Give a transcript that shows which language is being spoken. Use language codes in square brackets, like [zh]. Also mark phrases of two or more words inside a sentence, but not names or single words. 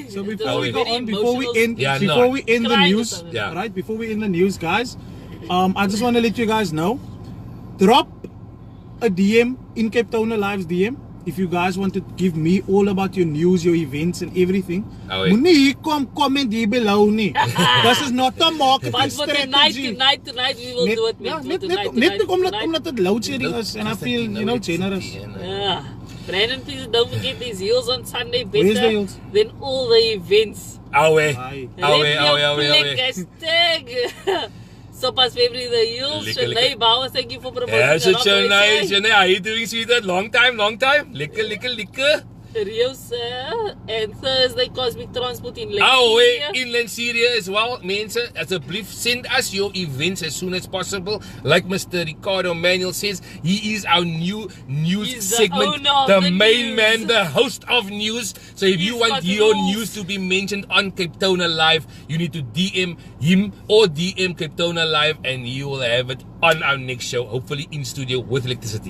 [en] So before we It go was on, very before we emotional. end, Yeah, before no. we end the Crying or news, something. Yeah. right? Before we end the news, guys, I just want to let you guys know, drop a DM in Capetona Live's DM if you guys want to give me all about your news, your events, and everything. Oh, wait. [af] Moenie kom comment hier below nie. [en] This is not a marketing But for tonight, strategy. tonight we will do it, man. net, For net, tonight, net tonight. [af] omdat het [en] load shedding is, and I feel, you know, generous. Yeah. Brandon, please don't forget these heels on Sunday. Where's the Better heels? than all the events. Awe. Aye. Awe. Hashtag. So past February the heels. Lekker, Shanae Bowers, thank you for promoting. Yeah, so a lot, nice. Shanae. How you doing, sweetheart? Long time. Lekker. Rio, sir. And Thursday, Cosmic Transport in Lake. Awe, inland Syria as well. [af] Mense, asseblief [en] send us your events as soon as possible. Like Mr. Ricardo Manuel says, he is our new news He's the segment, owner of the the main news. man, the host of news. So if you He's want got your rules. news to be mentioned on Capetona Live, you need to DM him or DM Capetona Live, and he will have it on our next show, hopefully in studio with electricity.